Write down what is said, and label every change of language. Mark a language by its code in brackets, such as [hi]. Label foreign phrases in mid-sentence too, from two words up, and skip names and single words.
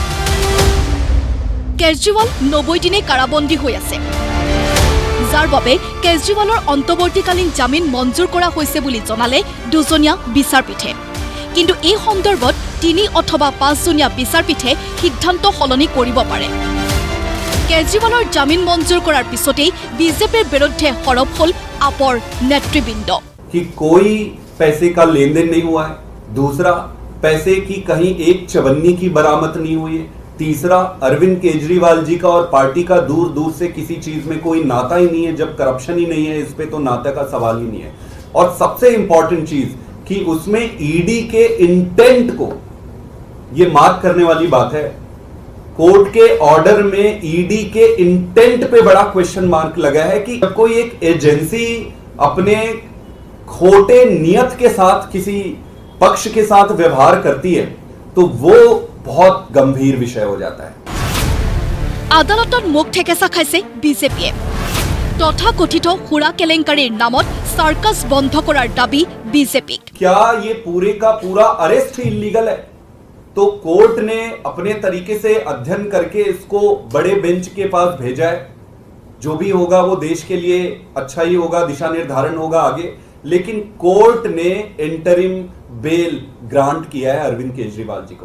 [as] কেজৰিৱাল 90 দিনে কাৰাবন্দী হৈ আছে, যাৰ বাবে কেজৰিৱালৰ অন্তৱৰ্তীকালীন জামিন মঞ্জুৰ কৰা হৈছে বুলি জনালে 2 জনীয়া বিচাৰপীঠে। কিন্তু এই সন্দৰ্ভত 3 অথবা 5 জনীয়া বিচাৰপীঠে সিদ্ধান্ত সলনি কৰিব পাৰে। কেজৰিৱালৰ জামিন মঞ্জুৰ কৰাৰ পিছতেই বিজেপিৰ বিৰুদ্ধে সৰব হল আপৰ নেতৃবৃন্দ। [hi] कि कोई पैसे का लेन देन नहीं हुआ है, दूसरा पैसे की कहीं एक चवन्नी की बरामद नहीं हुई है, तीसरा अरविंद केजरीवाल जी का और पार्टी का दूर दूर से किसी चीज में कोई नाता ही नहीं है। जब करप्शन ही नहीं है इस पे तो नाते का सवाल ही नहीं है। और सबसे इंपॉर्टेंट चीज कि उसमें ईडी के इंटेंट को ये मार्क करने वाली बात है। कोर्ट के ऑर्डर में ईडी के इंटेंट पे बड़ा [en] question mark [hi] लगा है कि जब कोई एक एजेंसी अपने खोटे नियत के साथ किसी पक्ष के साथ व्यवहार करती है तो वो बहुत गंभीर विषय हो जाता है। [as] আদালতত মুখ ঠেকেচা খাইছে বিজেপিয়ে। তথাকথিত সুৰা কেলেংকাৰীৰ নামত সাৰ্কাস বন্ধ কৰাৰ দাবী বিজেপিক। [hi] क्या ये पूरे का पूरा अरेस्ट ही इलीगल है? तो कोर्ट ने अपने तरीके से अध्ययन करके इसको बड़े बेंच के पास भेजा है। जो भी होगा वो देश के लिए अच्छा ही होगा, दिशा निर्धारण होगा आगे। लेकिन कोर्ट ने [en] interim bail grant [hi] किया है अरविंद केजरीवाल जी को।